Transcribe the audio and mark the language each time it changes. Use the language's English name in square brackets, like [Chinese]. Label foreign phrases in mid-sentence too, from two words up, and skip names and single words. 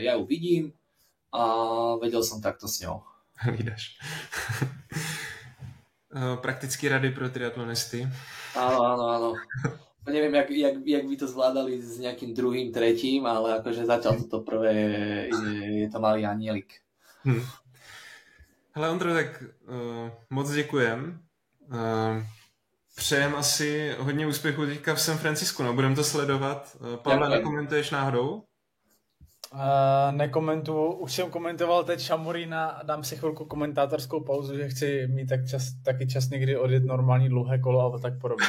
[Slovak] Ja ju vidím a vedel som takto s ňou. Vídaš. [Czech] Praktické rady pro triatlonisty. [Slovak] Áno. Neviem, jak by to zvládali s nejakým druhým, tretím, ale akože zatiaľ toto prvé je to malý anielik. [Czech] Hele Ondro, tak moc děkujem. Přejem asi hodně úspěchů teďka v San Francisku, no, budeme to sledovat. Pavle, nekomentuješ náhodou? Nekomentuju, už jsem komentoval teď Šamorína a dám si chvilku komentátorskou pauzu, že chci mít taky čas někdy odjet normální dlouhé kolo a tak podobně.